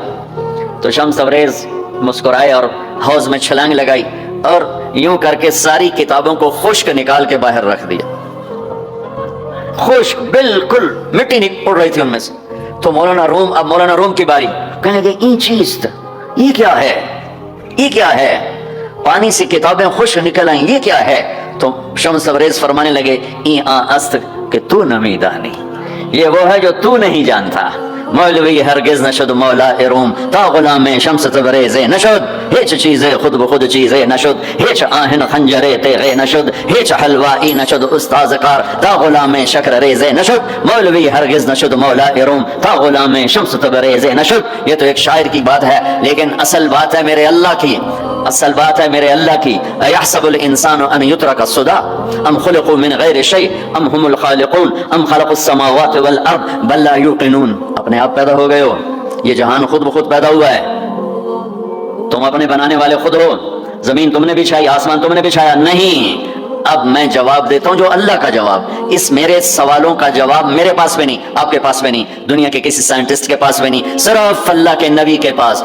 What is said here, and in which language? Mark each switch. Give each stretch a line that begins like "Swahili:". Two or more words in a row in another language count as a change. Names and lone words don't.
Urdu: تو شمس تبریز مسکرائے اور حوض میں چھلانگ لگائی اور یوں کر کے ساری کتابوں کو خشک نکال کے باہر رکھ دیا۔ خوش, بالکل مٹی نہیں اڑ رہی تھی ان میں سے. تو مولانا روم, اب مولانا روم کی باری, کہنے لگے
Persian: این چیز
Urdu: یہ کیا ہے, یہ کیا ہے, پانی سے کتابیں خوش نکل آئیں, یہ کیا ہے. تو شمس تبریز فرمانے لگے
Persian: این است کہ تو نمیدانی,
Urdu: یہ وہ ہے جو تو نہیں جانتا.
Persian: مولوی ہرگز نشد مولا روم تا غلام شمس تبریز نشد, هیچ چیز خود بخود چیز نشد, هیچ آهن خنجر تیغ نشد, هیچ حلوائی نشد استاذ کار تا غلام شکر ریز نشد. مولوی ہرگز نشد مولا روم تا غلام شمس تبریز نشد.
Urdu: یہ تو ایک شاعر کی بات ہے, لیکن اصل بات ہے میرے اللہ کی, اصل بات ہے میرے اللہ کی.
Arabic: ایحسب الانسان ان یترک السدى ام خلقوا من غیر شیء ام هم الخالقون ام خلقوا السماوات والارض بل لا یوقنون.
Urdu: اپنے آپ پیدا ہو گئے ہو, یہ جہان خود بخود پیدا ہوا ہے, تم اپنے بنانے والے خود ہو. زمین تم نے بچھائی, آسمان تم نے بچھایا نہیں. اب میں جواب دیتا ہوں جو اللہ کا جواب. اس میرے سوالوں کا جواب میرے پاس بھی نہیں, آپ کے پاس بھی نہیں, دنیا کے کسی سائنٹسٹ کے پاس بھی نہیں, صرف اللہ کے نبی کے پاس.